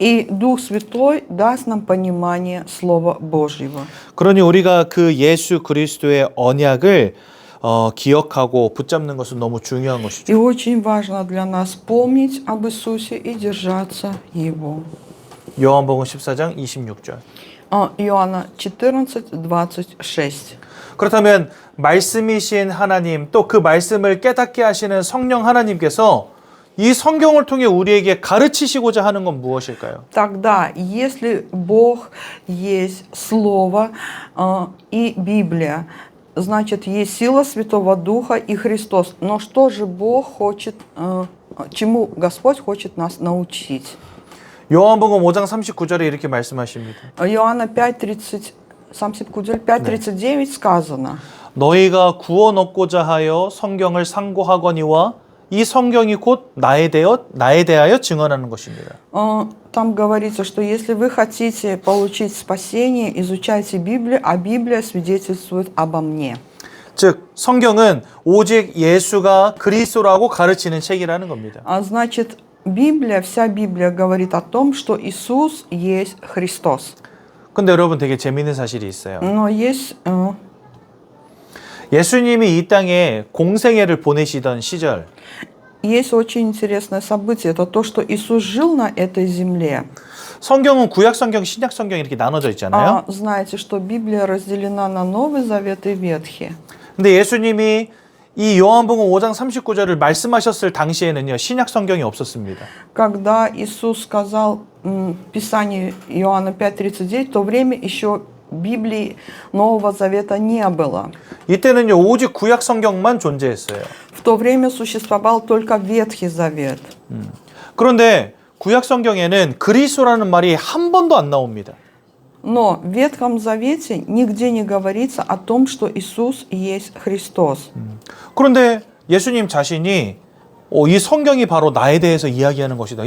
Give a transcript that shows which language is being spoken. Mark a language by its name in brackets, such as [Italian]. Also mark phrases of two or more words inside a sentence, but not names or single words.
[Russian] И Дух Святой даст нам понимание Слова Божьего. [Korean] 그러니 우리가 그 예수 그리스도의 언약을 기억하고 붙잡는 것은 너무 중요한 것이죠. [Russian] И очень важно для нас помнить об Иисусе и держаться Его. [Korean] 요한복음 14장 26절. [Russian] Иоанна 14:26. [Korean] 그렇다면 말씀이신 하나님 또 그 말씀을 깨닫게 하시는 성령 하나님께서 이 성경을 통해 우리에게 가르치시고자 하는 건 무엇일까요? [Russian] Тогда, если Бог есть Слово и Библия, значит, есть сила Святого Духа и Христос. Но что же Бог хочет, чему Господь хочет нас научить? [Korean] 요한복음 5장 39절에 이렇게 말씀하십니다. [Russian] Иоанна 5:39 сказано. [Korean] 너희가 구원 얻고자 하여 성경을 상고하거니와 이 성경이 곧 나에 대하여 증언하는 것입니다. [Russian] Там говорится, что если вы хотите получить спасение, изучайте Библию, а Библия свидетельствует обо мне. [Korean] 즉 성경은 오직 예수가 그리스도라고 가르치는 책이라는 겁니다. [Russian] Значит, Библия, вся Библия говорит о том, что Иисус есть Христос. [Korean] 근데 여러분 되게 재미있는 사실이 있어요. [Russian] Но есть [Korean] 예수님이 이 땅에 공생애를 보내시던 시절 [Russian] Есть очень интересное событие. Это то, что Иисус жил на этой земле. [Korean] 성경은 구약 성경, 신약 성경 이렇게 나눠져 있잖아요. [Russian] Знаете, что Библия разделена на Новый Завет и Ветхий. [Korean] 근데 예수님이 이 요한복음 5장 39절을 말씀하셨을 당시에는요. 신약 성경이 없었습니다. [Russian] Когда Иисус сказал Писание Иоанна 5:39, в то время еще Библии Нового Завета не было. [Korean] 이때는요. 오직 구약 성경만 존재했어요. [Russian] В то время существовал только Ветхий Завет. [Korean] 그런데 구약 성경에는 그리스도라는 말이 한 번도 안 나옵니다. [Russian] Но в Ветхом Завете нигде не говорится о том, что Иисус есть Христос. [Korean] 그런데 예수님 자신이 이 성경이 바로 나에 대해서 이야기하는 것이다.